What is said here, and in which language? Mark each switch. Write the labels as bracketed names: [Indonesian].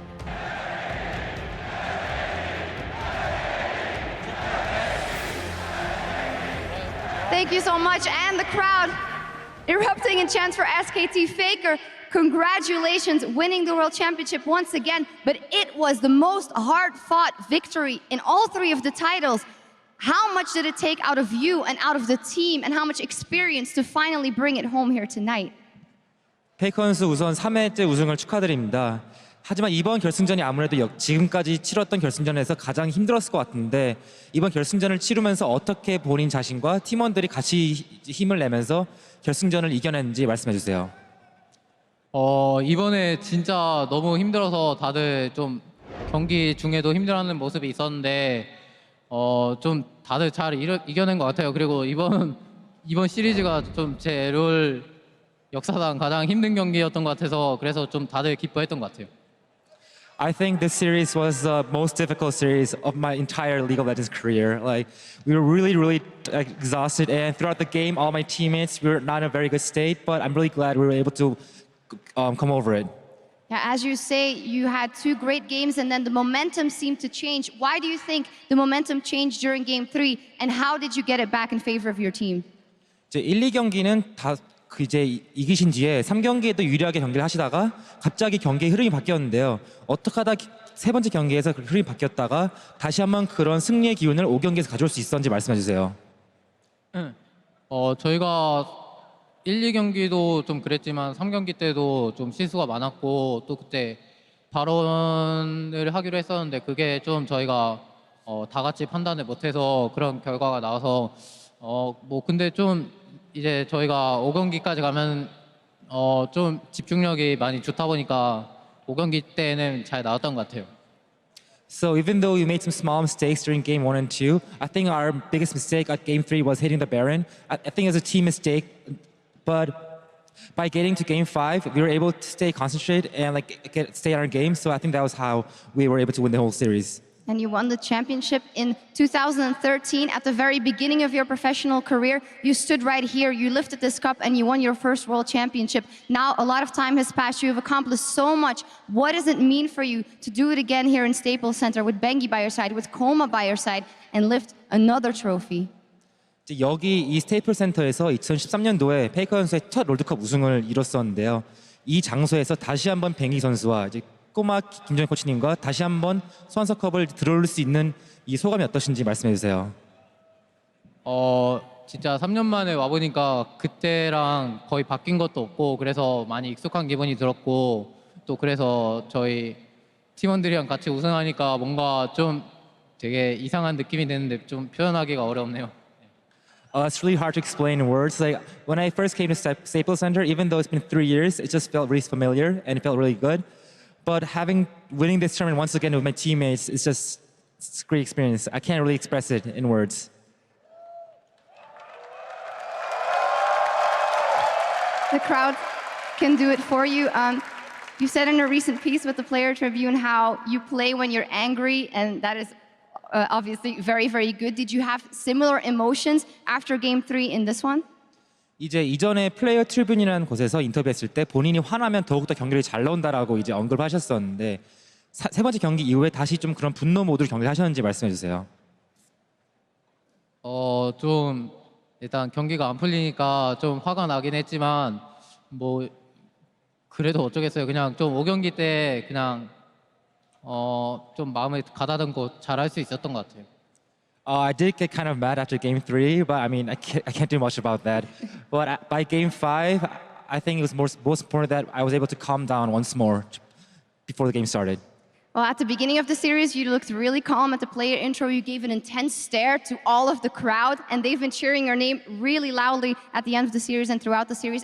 [English] Thank you so much, and the crowd erupting in chants for SKT. Faker, congratulations, winning the World Championship once again, but it was the most hard-fought victory in all 3 of the titles. How much did it take out of you and out of the team, and how much experience to finally bring it home here tonight? [Korean] 페이커 선수 우선 3회째 우승을 축하드립니다. 하지만 이번 결승전이 아무래도 지금까지 치렀던 결승전에서 가장 힘들었을 것 같은데 이번 결승전을 치르면서 어떻게 본인 자신과 팀원들이 같이 힘을 내면서 결승전을 이겨냈는지 말씀해 주세요. 이번에 진짜 너무 힘들어서 다들 좀 경기 중에도 힘들어하는 모습이 있었는데 좀 다들 잘 이겨낸 것 같아요. 그리고 이번 시리즈가 좀 제 롤 역사상 가장 힘든 경기였던 것 같아서 그래서 좀 다들 기뻐했던 것 같아요. [English] I think this series was the most difficult series of my entire League of Legends career. Like we were really exhausted, and throughout the game, all my teammates were not in a very good state. But I'm really glad we were able to come over it. Yeah, as you say, you had two great games and then the momentum seemed to change. Why do you think the momentum changed during Game 3 and how did you get it back in favor of your team? [Korean] 이제 1, 2경기는 다 이제 이기신 뒤에 3경기에도 유리하게 경기를 하시다가 갑자기 경기의 흐름이 바뀌었는데요. 어떻게 하다 세 번째 경기에서 그 흐름이 바뀌었다가 다시 한번 그런 승리의 기운을 5경기에서 가져올 수 있었는지 말씀해 주세요. 저희가 1, 2경기도 좀 그랬지만 3경기 때도 좀 실수가 많았고 또 그때 발언을 하기로 했었는데 그게 좀 저희가 다 같이 판단을 못해서 그런 결과가 나와서 뭐 근데 좀 이제 저희가 5경기까지 가면 좀 집중력이 많이 좋다 보니까 5경기 때는 잘 나왔던 것 같아요. [English] So even though we made some small mistakes during game 1 and 2, I think our biggest mistake at game 3 was hitting the Baron. I think it was a team mistake, but by getting to game 5, we were able to stay concentrated and stay on our game. So I think that was how we were able to win the whole series. And you won the championship in 2013 at the very beginning of your professional career. You stood right here, you lifted this cup and you won your first world championship. Now a lot of time has passed, you have accomplished so much. What does it mean for you to do it again here in Staples Center with Bengi by your side, with Koma by your side and lift another trophy? [Korean] 여기 이 스테이플 센터에서 2013년도에 페이커 선수의 첫 롤드컵 우승을 이뤘었는데요. 이 장소에서 다시 한번 뱅기 선수와 이제 꼬마 김정희 코치님과 다시 한번 소환서컵을 들어올 수 있는 이 소감이 어떠신지 말씀해 주세요. 진짜 3년 만에 와보니까 그때랑 거의 바뀐 것도 없고 그래서 많이 익숙한 기분이 들었고 또 그래서 저희 팀원들이랑 같이 우승하니까 뭔가 좀 되게 이상한 느낌이 드는데 좀 표현하기가 어렵네요. [English] It's really hard to explain in words. Like when I first came to Staples Center, even though it's been 3 years, it just felt really familiar and it felt really good. But winning this tournament once again with my teammates, it's a great experience. I can't really express it in words. The crowd can do it for you. You said in a recent piece with the Player Tribune how you play when you're angry, and that is obviously very good. Did you have similar emotions after Game 3 in this one? [Korean] 이제 이전에 플레이어 트리뷴이라는 곳에서 인터뷰했을 때 본인이 화나면 더욱더 경기를 잘 나온다라고 이제 언급하셨었는데 세 번째 경기 이후에 다시 좀 그런 분노 모드로 경기를 하셨는지 말씀해 주세요. 좀 일단 경기가 안 풀리니까 좀 화가 나긴 했지만 뭐 그래도 어쩌겠어요. 그냥 좀 5경기 때 그냥 좀 마음을 가다듬고 잘할 수 있었던 것 같아요. [English] I did get kind of mad after game 3, but I mean, I can't do much about that. But by game 5, I think it was most important that I was able to calm down once more before the game started. Well, at the beginning of the series, you looked really calm. At the player intro, you gave an intense stare to all of the crowd, and they've been cheering your name really loudly at the end of the series and throughout the series.